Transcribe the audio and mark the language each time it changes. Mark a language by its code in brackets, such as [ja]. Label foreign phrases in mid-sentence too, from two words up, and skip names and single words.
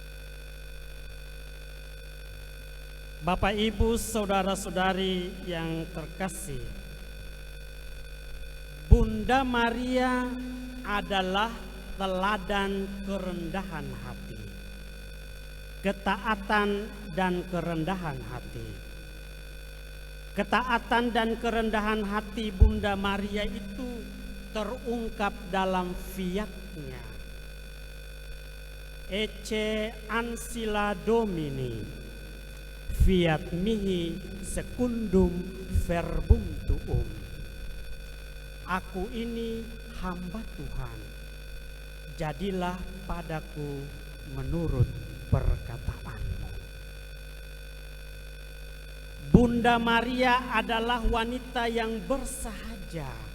[id] Bapak, Ibu, saudara-saudari yang terkasih, Bunda Maria adalah teladan kerendahan hati, ketaatan dan kerendahan hati. Ketaatan dan kerendahan hati Bunda Maria itu terungkap dalam fiat-Nya. [la] Ecce ancilla Domini, fiat mihi secundum verbum tuum. [id] Aku ini hamba Tuhan, jadilah padaku menurut perkataanmu. Bunda Maria adalah wanita yang bersahaja.